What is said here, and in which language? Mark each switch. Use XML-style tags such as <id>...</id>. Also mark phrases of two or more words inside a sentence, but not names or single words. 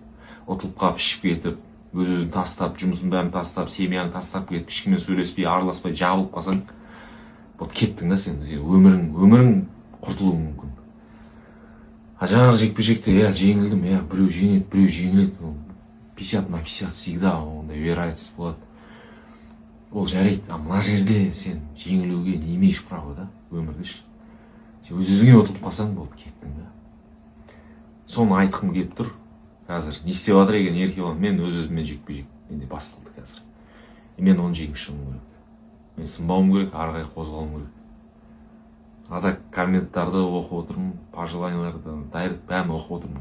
<kk>Ұтылып қалып ішіп кетіп, өз-өзін тастап, жұмысын бәрін тастап, семьяны тастап кетіп, ешкіммен сөйлеспей, араласпай, жабылып қалсаң, вот кеттің да сен өмірің құртылуы мүмкін. Жаңағы жекпе-жекте жеңілдім, біреу жеңеді, біреу жеңіледі. 50/50 всегда ондай вероятность болады. Ол жарайды, мына жерде сен жеңілуге</kk> <ru>не имеешь права,</ru> <kk>да, өмірде. Сен өз-өзіңе ұтылып қалсаң, болды, кеттің да. Соны айтқым келіп тұр. Қазір не істеп жатыр екен Еркебұлан? Мен өз-өзіммен жекпе-жек менде басталды қазір. Мен оны жеңіп шығуым керек. Мен сынбауым керек, ары қарай қозғалуым керек. Ада комменттарды оқып отырмын, пожеланияларды, дайрект бәрін оқып отырмын.</kk>